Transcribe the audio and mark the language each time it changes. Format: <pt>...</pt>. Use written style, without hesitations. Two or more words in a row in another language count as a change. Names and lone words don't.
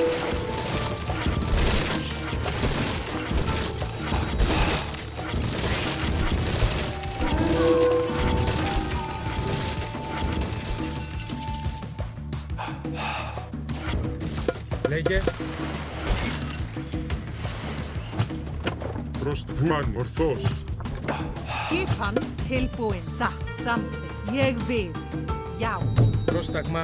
<el>Λέγε. Πρόσταγμα. Ορθός.</el> <is>Skipan tilbúin. Samþykkt. Ég vil. Já.</is> <el>Πρόσταγμα.</el>